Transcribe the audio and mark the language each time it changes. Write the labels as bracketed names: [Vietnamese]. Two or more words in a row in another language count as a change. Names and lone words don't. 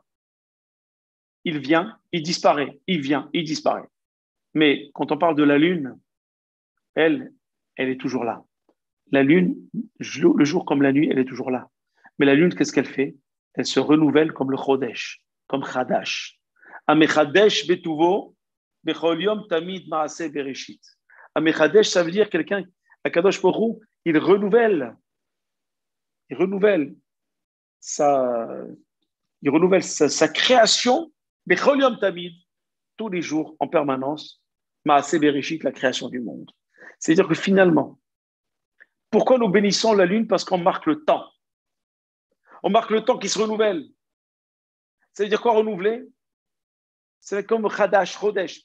[French] Il vient, il disparaît, il vient, il disparaît. Mais quand on parle de la lune, elle est toujours là. La lune, le jour comme la nuit, elle est toujours là. Mais la lune, qu'est-ce qu'elle fait? Elle se renouvelle comme le chodesh, comme chadash. [Hebrew] המחדש בטובו, בכל יום תמיד מעשה בראשית. [French] Amechadesh, ça veut dire quelqu'un, [Hebrew] הקדוש ברוך הוא, [French] il renouvelle sa, sa création, [Hebrew] בכל יום תמיד, [French] tous les jours, en permanence, [Hebrew] מעשה בראשית, [French] la création du monde. C'est-à-dire que finalement, pourquoi nous bénissons la lune? Parce qu'on marque le temps. On marque le temps qui se renouvelle. Ça veut dire quoi renouveler? C'est comme Khadash, Chodesh.